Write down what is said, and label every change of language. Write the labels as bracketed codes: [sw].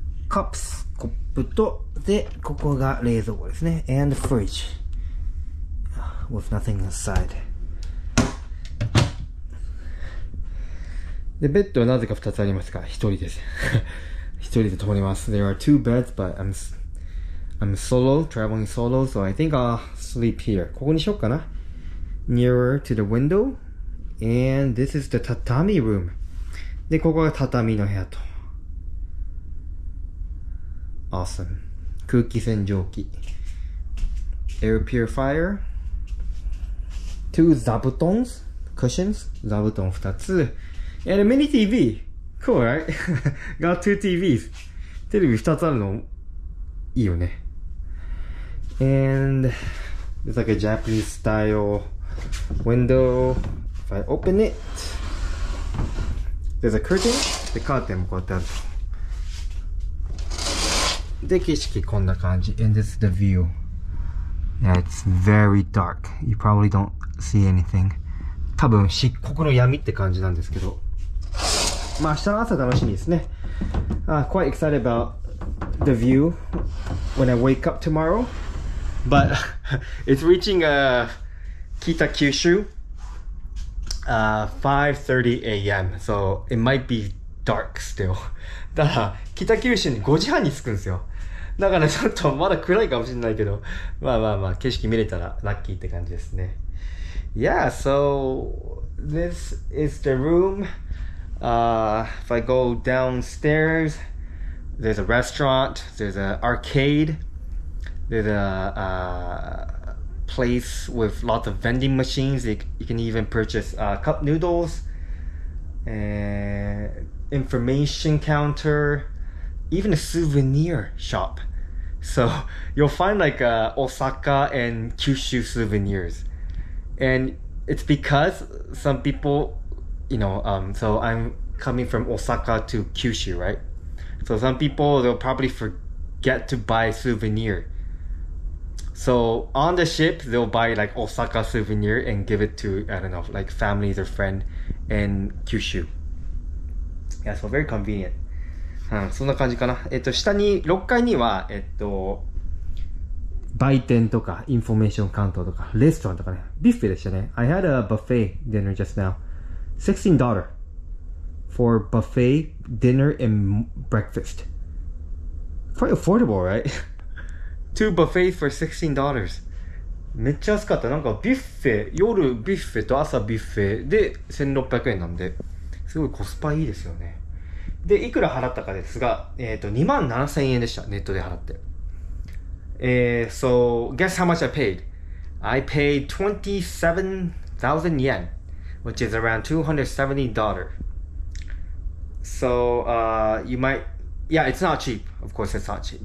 [en] Cups. [ja] コップと、で、ここが冷蔵庫ですね。 [en] And fridge. With nothing inside. [ja] で、ベッドはなぜか2つありますが、1人です。 1人で泊まります。 [en] There are 2 beds, but I'm solo, traveling solo, so I think I'll sleep here. [ja] ここにしようかな。 [en] Nearer to the window. And this is the tatami room. [ja] で、ここが畳の部屋と。 [en] Awesome. 空気洗浄機。Air purifier. 2 座布団 cushions. [ja] 座布団2つ。 [en] And a mini TV. Cool, right? Got 2 TVs. [ja] テレビ2つあるのいいよね。 [en] And it's like a Japanese style window. If I open it, there's a curtain. [ja] で、カーテンもこうやってあると。で、景色こんな感じ。 [en] And this is the view. Yeah, it's very dark. You probably don't see anything. [ja] 多分、漆黒の闇って感じなんですけど。まあ、明日の朝楽しみですね。 [en] Quite excited about the view when I wake up tomorrow. But it's reaching Kita-Kyushu 5:30 a.m. So it might be dark still. [ja] だから北九州に5時半に着くんですよ。だからちょっとまだ暗いかもしれないけど、まあ景色見れたらラッキーって感じですね。 [en] Yeah, so this is the room. If I go downstairs, there's a restaurant, there's an arcade, there's a place with lots of vending machines. You can even purchase cup noodles, and information counter, even a souvenir shop. So you'll find like Osaka and Kyushu souvenirs. And it's because some people, so I'm coming from Osaka to Kyushu, right? So some people, they'll probably forget to buy souvenir. So on the ship, they'll buy like Osaka souvenir and give it to, I don't know, like families or friend in Kyushu. Yeah, so very convenient. [ja] そんな感じかな。下に、6階には、売店とか、インフォメーションカウンターとか、レストランとかね、ビュッフェでしたね。 [en] I had a buffet dinner just now. $16 for buffet dinner and breakfast. Quite affordable, right? 2 buffets for $16. [ja] めっちゃ安かった。なんかビュッフェ、夜ビュッフェと朝ビュッフェで1600円なんで、すごいコスパいいですよね。で、いくら払ったかですが、27,000円でした。ネットで払って。 [en] So, guess how much I paid? I paid 27,000 yen. which is around $270. So you might, yeah, it's not cheap. Of course, it's not cheap.